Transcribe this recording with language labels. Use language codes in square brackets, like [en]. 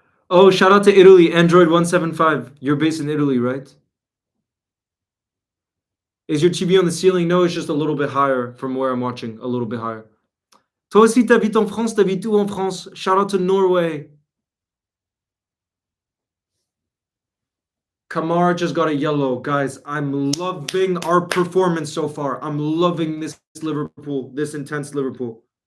[en] Oh, shout out to Italy, Android 175. You're based in Italy, right? Is your TV on the ceiling? No, it's just a little bit higher from where I'm watching, a little bit higher. [fr] Toi aussi, t'habites en France, t'habites où en France? [en] Shout out to Norway. Kamara just got a yellow. Guys, I'm loving our performance so far. I'm loving this Liverpool, this intense Liverpool.